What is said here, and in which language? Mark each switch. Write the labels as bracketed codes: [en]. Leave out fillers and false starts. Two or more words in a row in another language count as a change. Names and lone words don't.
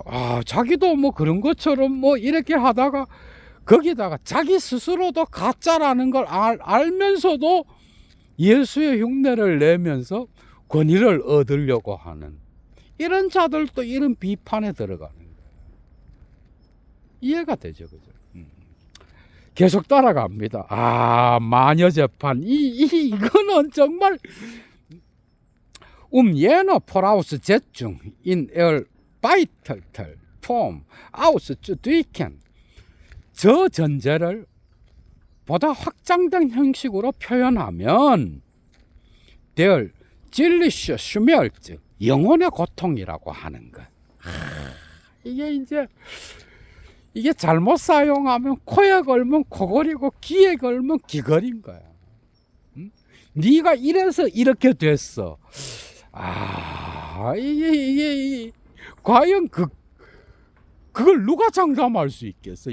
[ko] 자기도 뭐 그런 것처럼 뭐 이렇게 하다가 거기다가 자기 스스로도 가짜라는 걸 알면서도 예수의 흉내를 내면서 권위를 얻으려고 하는 이런 자들도 이런 비판에 들어가는 거예요. 이해가 되죠, 그죠? 계속 따라갑니다. 마녀 재판. 이거는 정말 [de] jener Voraussetzung in erweiterter Form auszudrücken. [ko] 저 전제를 보다 확장된 형식으로 표현하면 [de] der seelische Schmerz, [ko] 영혼의 고통이라고 하는 것. 이게 잘못 사용하면 코에 걸면 코걸이고 귀에 걸면 귀걸인 거야. 네가 이래서 이렇게 됐어. 이게 과연 그걸 누가 장담할 수 있겠어?